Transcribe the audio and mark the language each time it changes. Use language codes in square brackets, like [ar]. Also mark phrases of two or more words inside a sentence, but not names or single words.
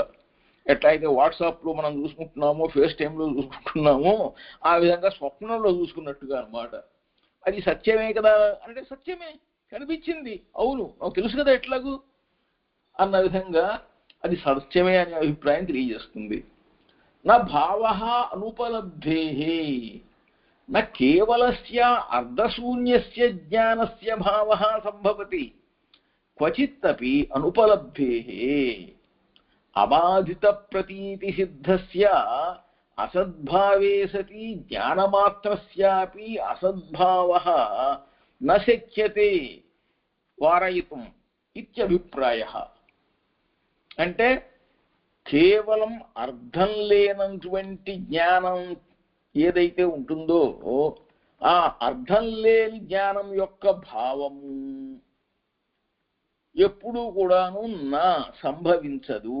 [te] ఎట్లయితే వాట్సాప్లో మనం చూసుకుంటున్నామో, ఫేస్ టైంలో చూసుకుంటున్నామో, ఆ విధంగా స్వప్నంలో చూసుకున్నట్టుగా అనమాట. అది సత్యమే కదా అంటే సత్యమే కనిపించింది, అవును నాకు తెలుసు కదా ఎట్లాగూ అన్న విధంగా అది సత్యమే అనే అభిప్రాయం తెలియజేస్తుంది. [sa] నా భావ అనుపలబ్ధే न केवलस्य अर्धशून्यस्य ज्ञानस्य भावः सम्भवति क्वचिदपि अनुपलब्धेः अबाधितप्रतीतिसिद्धस्य असद्भावे सति ज्ञानमात्रस्यापि असद्भावः न शक्यते वारयितुम् इत्यभिप्रायः. [te] అంటే కేవలం అర్థం లేనటువంటి జ్ఞానం ఏదైతే ఉంటుందో ఆ అర్థం లేని జ్ఞానం యొక్క భావము ఎప్పుడూ కూడాను నా సంభవించదు.